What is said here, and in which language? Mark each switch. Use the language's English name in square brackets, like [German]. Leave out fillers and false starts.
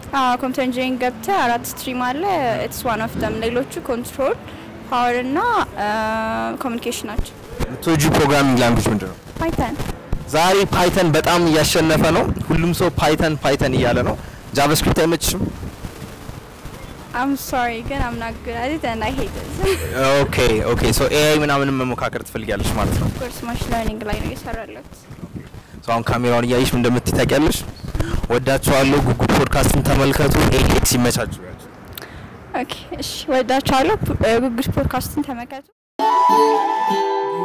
[Amharic] ኮምፒውተር ኢንጂነሪንግ ገብተ 4 ስትሪም አለ [English] it's one of them [Amharic] ሌሎቹ ኮንትሮል ፓወር እና ኮሙኒኬሽን ናቸው ቶጂ ፕሮግራሚንግ ላንጉዌጅ ምንድነው ፓይተን ዛሬ ፓይተን በጣም እያሸነፈ ነው ሁሉም ሰው ፓይተን እያለ ነው ጃቫስክሪፕት አይመችሽም [English] I'm sorry [Amharic] ግን [English] I'm not good at it and I hate it [Amharic] okay so AI ምናምን መሞካከር ትፈልጊያለሽ ማለት ነው [English] of course machine learning [Amharic] ላይ ነው እየሰራለሁት so አሁን ካሜራውን እያየሽ ምን እንደምትታቂያለሽ ወዳችኋለሁ ጉጉት ፖድካስትን ተመልከቱ ALX ይመቻችሁ okay እሺ ወዳችኋለሁ ጉጉት ፖድካስትን ተመልከቱ